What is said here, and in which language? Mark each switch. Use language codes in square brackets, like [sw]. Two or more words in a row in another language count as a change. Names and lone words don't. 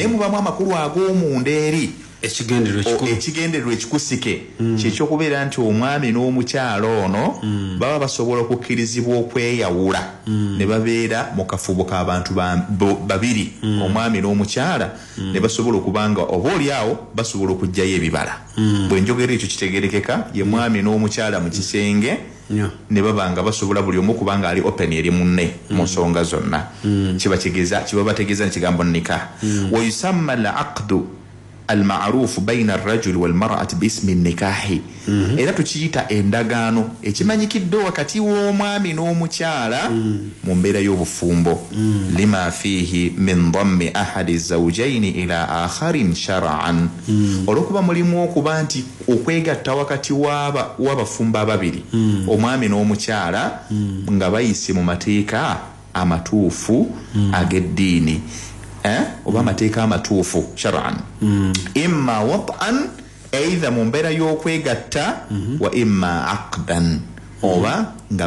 [lg] mubamu amakulu ag'omunda eri ekigendererwa ekikusike kyekyokubeera nti omwami n'omukyala ono baba basobola okukkirizibwa okweyawula ne babeera mu kafubo k'abantu babiri omwami n'omukyala ne basobola okubanga oba oliawo basobola okugjayo ebibala bwe njogera ekyo kitegerekeka ye mwami n'omukyala mu kisenge ne babanga basobola buli omu kubanga ali open eri munne mu nsonga zonna kiba bategeeza ekigambo [ar] نكاح ويسمى العقد المعروف بين الرجل والمرأة باسم النكاح [lg] era tukiyita endagaano ekimanyikidde wakati w'omwami n'omukyala mu mbeera y'obufumbo [ar] لما فيه من ضم أحد الزوجين إلى الآخر شرعا [lg] olwokuba mulimu okuba nti okwegatta wakati w'abafumbo ababiri omwami n'omukyala nga bayise mu mateeka amatuufu ag'eddiini oba amateeka amatuufu [ar] شرعا إما وطئا [lg] either mu mbeera y'okwegatta [ar] وإما عقدا [lg] oba nga